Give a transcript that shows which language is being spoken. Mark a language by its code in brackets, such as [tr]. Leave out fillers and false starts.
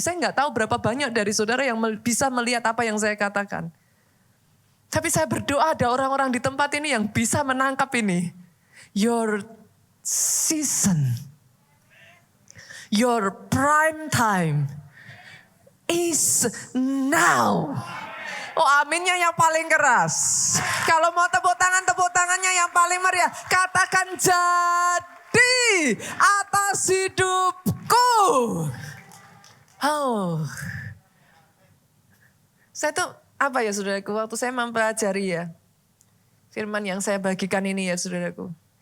[id] Saya gak tahu berapa banyak dari saudara yang bisa melihat apa yang saya katakan. Tapi saya berdoa ada orang-orang di tempat ini yang bisa menangkap ini. [en] Your season, your prime time is now. [id] Oh, aminnya yang paling keras. Kalau mau tepuk tangannya yang paling meriah. Katakan jadi atas hidupku. Oh, saya tuh apa ya saudaraku, waktu saya mempelajari ya firman yang saya bagikan ini ya saudaraku.